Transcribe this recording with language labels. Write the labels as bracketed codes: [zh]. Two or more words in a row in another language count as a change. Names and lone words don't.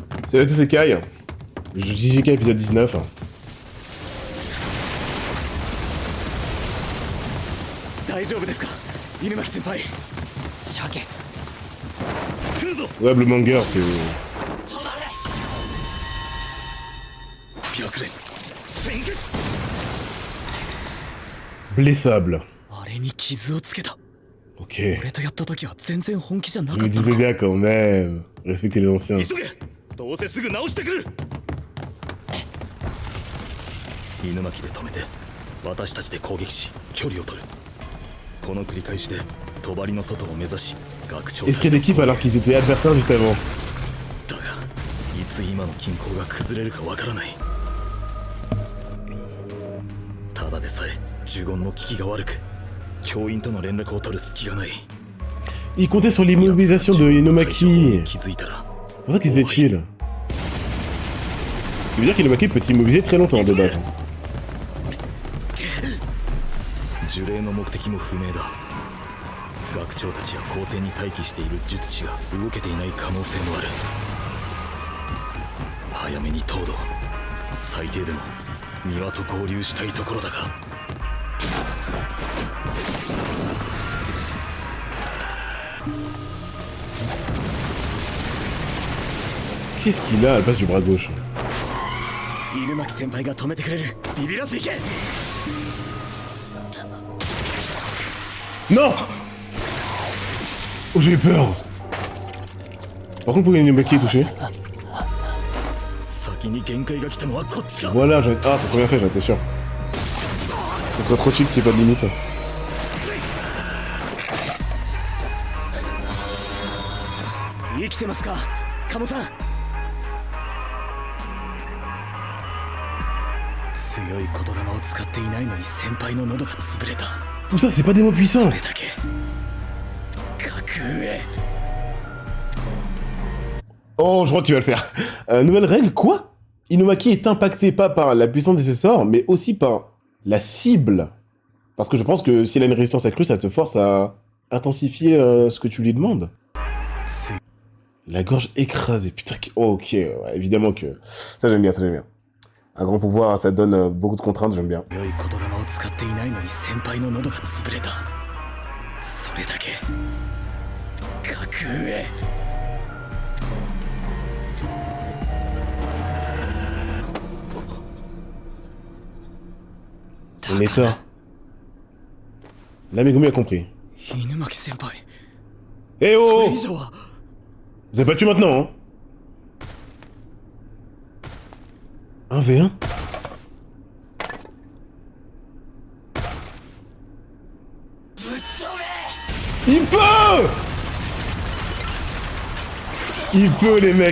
[fr] Salut à tous, c'est Kai. JJK épisode 19. [ja] 大丈夫ですか、犬巻先輩。鮭来るぞ。 [fr] Ouais, Blue Monger, c'est... [ja] 白蓮先月 [fr] Blessable. [ja] あれに傷をつけた。 [fr] Ok. [ja] 俺とやった時は全然本気じゃな [fr] Je [ja] か [fr] me [ja] ったの [fr] disais [ja] か。 [fr] bien quand même. Respectez les anciens. [ja] 急げ、どうせすぐ直してくる。犬巻で止めて私たちで攻撃し距離を取る。この繰り返しで帳の外を目指し学長たち [fr] Esprit d'équipe alors qu'ils étaient adversaires juste avant. [ja] だがいつ今の均衡が崩れるかわからない。ただでさえ呪言の効きが悪く教員との連絡を取る隙がない。 [fr] Ils comptaient sur l'immobilisation de Inomaki. [ja] 気づいたら [fr] C'est pour ça qu'ils étaient chill. Ce qui veut dire qu'Inomaki peut t'immobiliser très longtemps de base. [ja] 呪霊の目的も不明だ。学長たちや構成に待機している術師が動けていない可能性もある。早めに東堂、最低でも庭と合流したいところだが。 [fr] Qu'est-ce qu'il a à la place du bras gauche? [ja] 犬巻先輩が止めてくれる。ビビらずいけ。 [fr] Non! Oh, j'ai eu peur! Par contre, pour Inomaki est touché. [ja] 先に限界が来たのはこっちか。 [fr] Voilà, j'en ai... Ah, c'est trop bien fait, j'en étais sûr. Ce serait trop chill qu'il n'y ait pas de limite. [ja] 生きてますか、鴨さん。強い言霊を使っていないのに先輩の喉が潰れた。 [fr] Tout ça, c'est pas des mots puissants! [ja] それだけ格上。 [fr] Oh, je crois qu'il va le faire. Nouvelle règle, quoi? Inomaki est impacté pas par la puissance de ses sorts, mais aussi par la cible. Parce que je pense que si elle a une résistance accrue, ça te force à intensifier ce que tu lui demandes. La gorge écrasée, putain, oh, ok, ouais, évidemment que... Ça j'aime bien, ça j'aime bien. Un grand pouvoir, ça donne beaucoup de contraintes, j'aime bien. [ja] 強い言霊を使っていないのに先輩の喉が潰れた。それだけ格上。 [fr] Son état. Là, Megumi a compris. [ja] 犬巻先輩。 Eh そ oh, れ oh! 以上は。 [fr] Vous avez pas tué maintenant, hein? 1v1? Il peut! Il peut, les mecs.